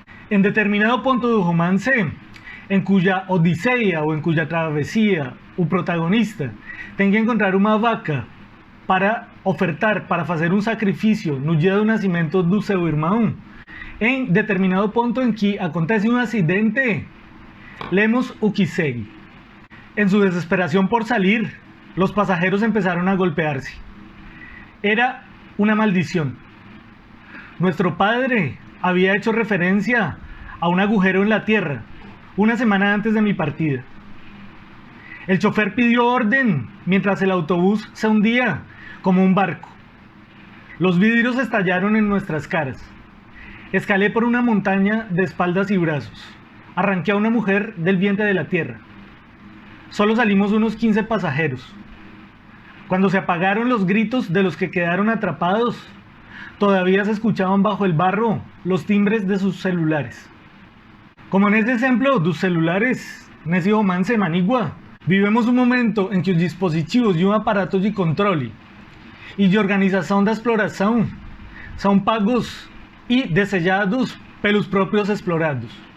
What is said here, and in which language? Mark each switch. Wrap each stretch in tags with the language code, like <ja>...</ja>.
<pt>Em determinado ponto do romance, em cuja odisseia ou em cuja travessia o protagonista tem que encontrar uma vaca para ofertar, para fazer sacrifício no dia do nascimento do seu irmão, em determinado ponto em que acontece acidente, leemos o que segue.</pt> <es>En su desesperación por salir, los pasajeros empezaron a golpearse. Era una maldición. Nuestro padre había hecho referencia a un agujero en la tierra una semana antes de mi partida. El chofer pidió orden mientras el autobús se hundía como un barco. Los vidrios estallaron en nuestras caras. Escalé por una montaña de espaldas y brazos. Arranqué a una mujer del vientre de la tierra. Solo salimos unos 15 pasajeros. Cuando se apagaron los gritos de los que quedaron atrapados, todavía se escuchaban bajo el barro los timbres de sus celulares.</es> <pt>Como nesse exemplo dos celulares, nesse romance manigua, vivemos um momento em que os dispositivos e aparatos de controle e de organização da exploração são pagos e desejados pelos próprios explorados.</pt>